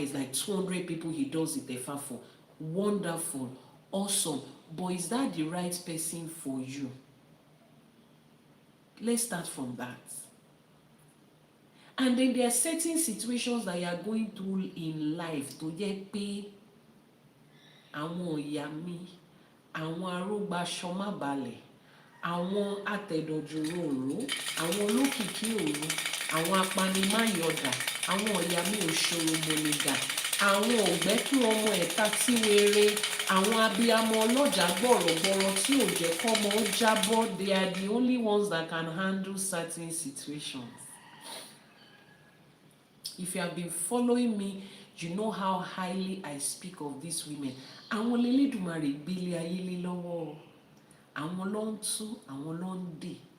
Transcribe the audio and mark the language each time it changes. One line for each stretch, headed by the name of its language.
English: It's like 200 people he does Itefa for. Wonderful. Awesome. But is that the right person for you? Let's start from that. And then there are certain situations that you are going through in life to get pay.
Yoruba: Àwọn ìyá mi, àwọn arógbá ṣọmá balẹ̀, àwọn atẹ̀dọ̀jòrò òru, àwọn olókìkí òru, àwọn apanimáyọ̀dà, àwọn ìyá mi òṣòro mọ̀nìgà, àwọn ògbẹ́ kí ọmọ ẹ̀ta tí wéré, àwọn abiyamọ ọlọ́jà gbọ̀rọ̀gbọ̀rọ̀ tí ò jẹ́ kọ́mọ ó jábọ́.
English: They are the only ones that can handle certain situations. If you have been following me, you know how highly I speak of these women.
Yoruba: Àwọn Elédùmarè gbélé ayé lé lọ́wọ́. Àwọn ló ń tú, àwọn ló ń dè.